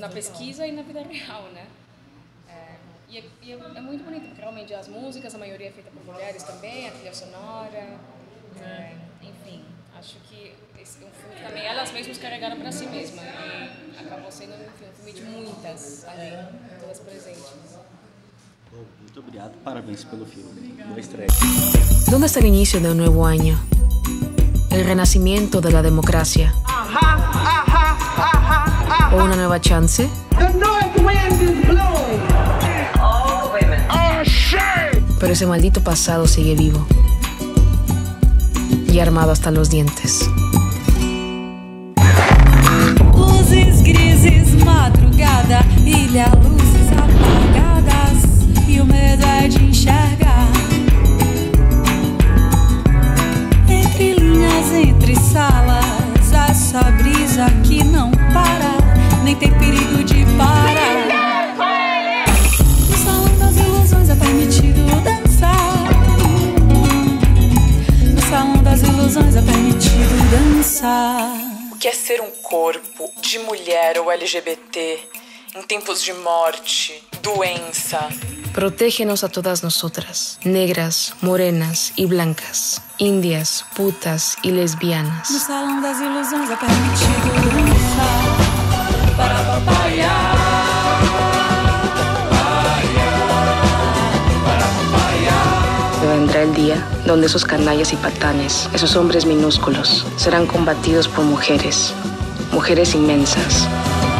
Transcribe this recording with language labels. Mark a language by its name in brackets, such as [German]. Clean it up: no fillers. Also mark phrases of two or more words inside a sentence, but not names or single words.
[Portuguese] Na pesquisa e na vida real, né? É muito bonito, porque realmente as músicas, a maioria é feita por mulheres também, a trilha sonora, enfim, acho que esse é um filme que também elas mesmas carregaram para si mesmas, e acabou sendo um filme de muitas ali, todas presentes. Muito obrigado, parabéns pelo filme. Boa estreia. [Spanish] ¿Dónde está el inicio de un nuevo año? ¿El renacimiento de la democracia? ¿O una nueva chance? [English] The north wind is blowing. All women. Oh, shit. [Spanish] Pero ese maldito pasado sigue vivo y armado hasta los dientes. [Portuguese] Luzes grises, madrugada, ilha, luzes apagadas, e o medo é de enxergar. Entre linhas, entre salas, essa brisa que não para, nem tem perigo de parar. No salão das ilusões é permitido dançar. No salão das ilusões é permitido dançar. O que é ser um corpo de mulher ou LGBT em tempos de morte, doença? [Spanish] Protégenos a todas nosotras, negras, morenas y blancas, indias, putas y lesbianas. [Portuguese] No salão das ilusões é permitido dançar para papaiar. [Spanish] Vendrá el día donde esos canallas y patanes, esos hombres minúsculos, serán combatidos por mujeres, mujeres inmensas,